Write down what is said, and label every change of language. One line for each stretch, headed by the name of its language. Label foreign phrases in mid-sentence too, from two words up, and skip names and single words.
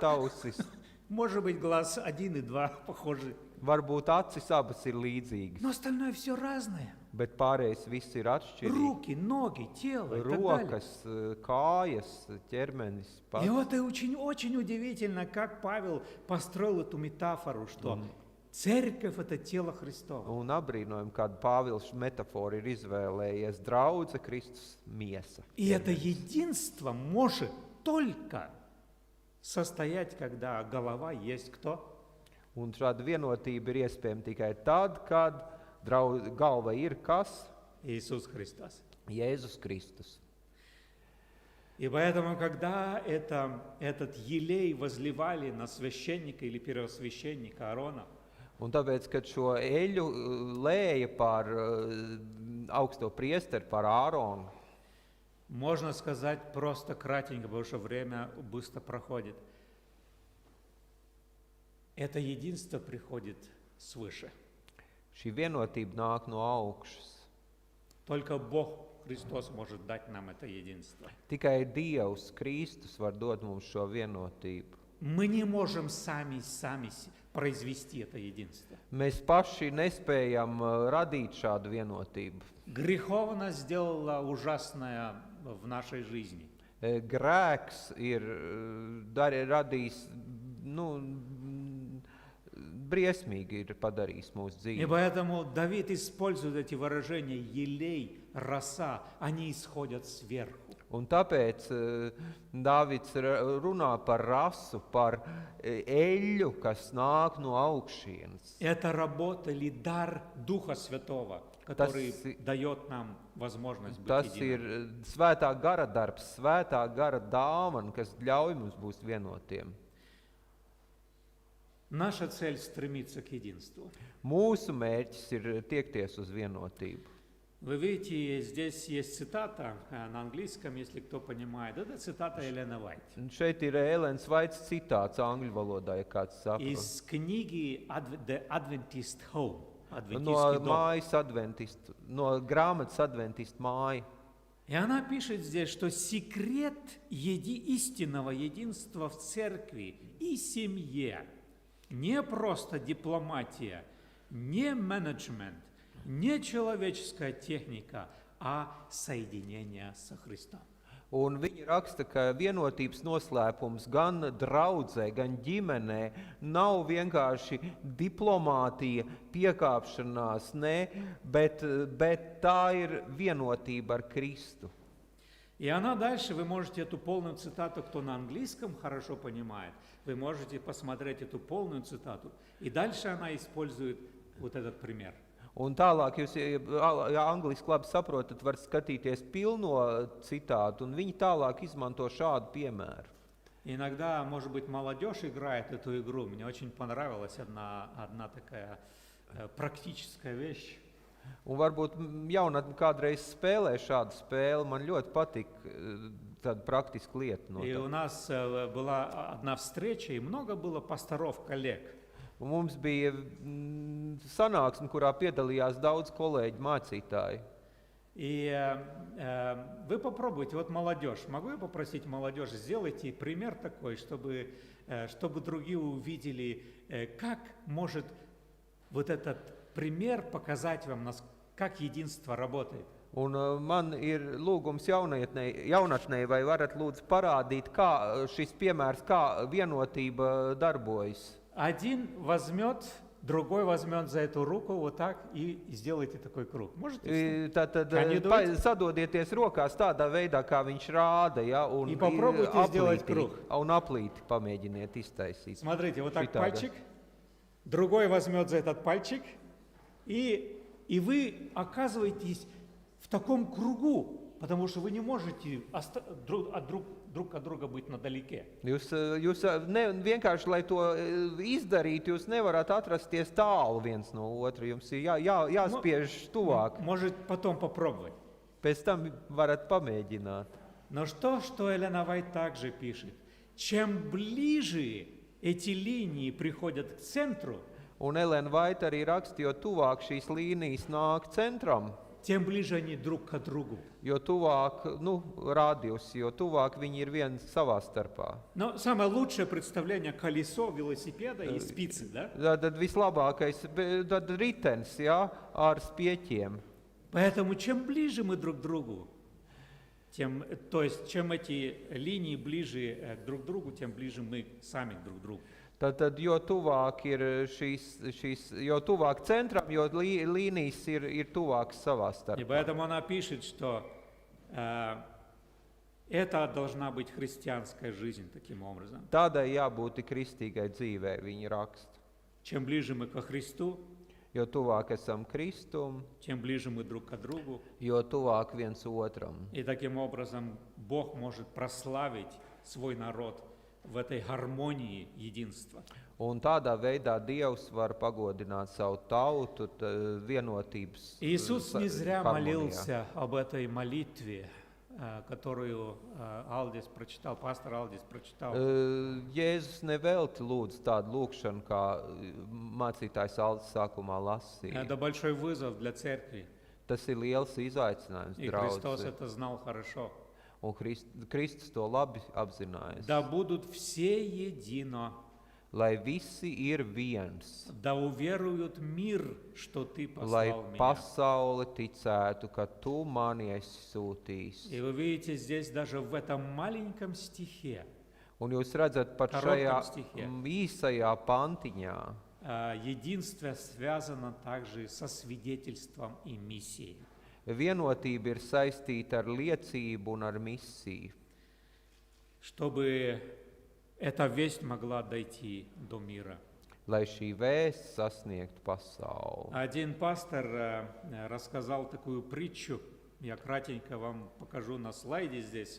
Russian: Два.
Latvian: ausis,
Russian: Может быть, глаз один и два похожи.
Latvian: varbūt acis abas ir līdzīgas,
Russian: Но остальное все разное.
Latvian: bet pārējais viss ir atšķirīgs.
Russian: Руки, ноги, тело и так далее.
Latvian: Rokas, kājas, ķermenis,
Russian: И
Latvian: pats.
Russian: вот и очень удивительно, как Павел построил эту метафору, что церковь – это тело Христово.
Latvian: Un apbrīnojam, kādu Pāvils metaforu ir izvēlējies. Draudze, Kristus, miesa.
Russian: И это единство может только состоять, когда голова есть кто?
Latvian: Un šāda vienotība ir iespējama tikai tad, kad galva ir kas?
Russian: Иисус Христос.
Latvian: Jēzus Kristus.
Russian: И поэтому, когда этот елей возливали на священника или первосвященника Аарона,
Latvian: Un tāpēc, kad šo eļu lēja par augsto priesteri, par Āronu,
Russian: можно сказать просто кратенько, потому что время быстро проходит. Это единство приходит свыше.
Latvian: šī vienotība nāk no augšas.
Russian: Только Бог, Христос, может дать нам это единство.
Latvian: Tikai Dievs, Kristus var dot mums šo vienotību.
Russian: Мы не можем сами произвести это единство.
Latvian: Mēs paši nespējam radīt šādu vienotību.
Russian: Греховность сделала ужасное в нашей жизни.
Latvian: Grēks ir radījis, briesmīgi ir padarījis mūsu
Russian: И
Latvian: dzīvi.
Russian: поэтому Давид использует эти выражения елей, роса, они исходят сверху.
Latvian: Un tāpēc Dāvids runā par rasu, par eļļu, kas nāk no augšienes.
Russian: Это работа или дар Духа Святого, который дает нам возможность быть
Latvian: Tas ir
Russian: единым.
Latvian: svētā gara darbs, svētā gara dāvana, kas ļauj mums būt vienotiem.
Russian: Наша цель стремится к единству.
Latvian: Mūsu mērķis ir tiekties uz vienotību.
Russian: Вы видите, здесь есть цитата на английском, если кто понимает. Это цитата Элены Вайт.
Latvian: Un šeit ir Ēlens Vaits citāts angļu valodā, ja kāds saprot.
Russian: Из книги The Adventist Home.
Latvian: No
Russian: Адвентистский дом.
Latvian: mājas adventistu, no grāmatas adventistu māja.
Russian: И она пишет здесь, что секрет истинного единства в церкви и семье не просто дипломатия, не менеджмент, не человеческая техника, а соединение со Христом.
Latvian: Un viņi raksta, ka vienotības noslēpums gan draudzē, gan ģimenē nav vienkārši diplomātija, piekāpšanās, bet tā ir vienotība ar Kristu.
Russian: И она дальше, вы можете эту полную цитату, кто на английском хорошо понимает, вы можете посмотреть эту полную цитату. И дальше она использует вот этот пример.
Latvian: Un tālāk, jūs, ja angliski labi saprotat, var skatīties pilno citātu, un viņi tālāk izmanto šādu piemēru.
Russian: Иногда, может быть, молодежь играет эту игру. Мне очень понравилась одна такая практическая вещь.
Latvian: Un varbūt jaunatni kādreiz spēlē šādu spēli, man ļoti patīk tāda praktiska lieta no
Russian: И
Latvian: tā.
Russian: у нас была одна встреча, и много было пасторов, коллег.
Latvian: Un mums bija sanāksme, kurā piedalījās daudz kolēģi, mācītāji.
Russian: И вы попробуйте, вот молодежь, могу я попросить молодежь, сделайте пример такой, чтобы другие увидели, как может вот этот пример показать вам, как единство работает.
Latvian: Un man ir lūgums jaunatnei, vai varat lūdzu parādīt, kā šis piemērs, kā vienotība darbojas.
Russian: Один возьмет, другой возьмет за эту руку вот так и сделайте такой круг. Можете?
Latvian: Tātad
English: Can you do it?
Latvian: sadodieties rokās tādā veidā, kā viņš rāda, ja, un
Russian: И попробуйте сделать круг.
Latvian: Un aplīti pamēģiniet iztaisīt.
Russian: Смотрите, вот так
Latvian: Šitādi.
Russian: пальчик, другой возьмет за этот пальчик, и вы оказываетесь в таком кругу, потому что вы не можете друг от друга быть надалеке.
Latvian: Jūs vienkārši, lai to izdarītu, jūs nevarat atrasties tālu viens no otra. Jums ir jāspiež tuvāk.
Russian: Может, потом попробовать.
Latvian: Pēc tam varat pamēģināt.
Russian: Но что Элена Вайт также пишет? чем ближе эти линии приходят к центру,
Latvian: Un Elena Vaita arī raksta, jo tuvāk šīs līnijas nāk centram,
Russian: тем ближе они друг к другу.
Latvian: jo tuvāk, radius, jo tuvāk viņi ir viens savā starpā.
Russian: Но самое лучшее представление колесо велосипеда и спицы, да?
Latvian: Tad vislabākais tad ritenis, jā, ar spieķiem.
Russian: Поэтому чем ближе мы друг к другу, то есть чем эти линии ближе друг к другу, тем ближе мы сами друг к другу.
Latvian: Tad jo tuvāk ir jo tuvāk centram, jo līnijas ir tuvākas savā
Russian: И
Latvian: starpā.
Russian: поэтому она пишет, что это должна быть христианская жизнь таким образом.
Latvian: Tādai jābūt kristīgai dzīvei, viņa raksta.
Russian: Чем ближе мы ко Христу,
Latvian: Jo tuvāk esam Kristum,
Russian: тем ближе мы друг к другу.
Latvian: jo tuvāk viens otram.
Russian: И таким образом Бог может прославить свой народ в этой гармонии единства.
Latvian: Un tādā veidā Dievs var pagodināt savu tautu vienotības
Russian: Иисус не зря
Latvian: harmonijā.
Russian: молился об этой молитве, которую пастор Алдис прочитал.
Latvian: Jēzus nevelti lūdz tādu lūgšanu, kā mācītājs Aldis sākumā lasīja.
Russian: Это большой вызов для церкви,
Latvian: Tas ir liels izaicinājums,
Russian: и Христос
Latvian: draugi.
Russian: это знал хорошо.
Latvian: Un Kristus to labi apzinājās.
Russian: Да будут все едино,
Latvian: Lai visi ir viens,
Russian: да уверуют мир, что Ты
Latvian: lai
Russian: послал меня.
Latvian: pasaule ticētu, ka tu mani esi sūtījis.
Russian: И вы видите здесь даже в этом маленьком стихе
Latvian: Un jūs redzat, pat
Russian: Korotkam
Latvian: šajā
Russian: stihē.
Latvian: īsajā pantiņā
Russian: единство связано также со свидетельством и миссией.
Latvian: vienotība ir saistīta ar liecību un ar misiju,
Russian: Чтобы эта весть могла дойти до мира.
Latvian: lai šī vēsts sasniegtu pasauli.
Russian: Один пастор рассказал такую притчу, я кратенько вам покажу на слайде здесь.